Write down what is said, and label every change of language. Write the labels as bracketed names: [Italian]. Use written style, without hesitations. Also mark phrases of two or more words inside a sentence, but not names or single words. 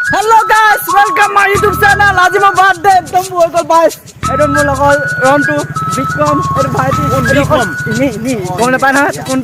[English] Hello guys, welcome my YouTube channel. [Assamese] আজি [English] my birthday [Assamese] একদম হৈ গ'ল বাইছ। এটো মোৰ লগৰ ৰন্টু, বিক্ৰম, এটো ভাইটি, বিক্ৰম। নি গম নাপায় নহয় কোনটা?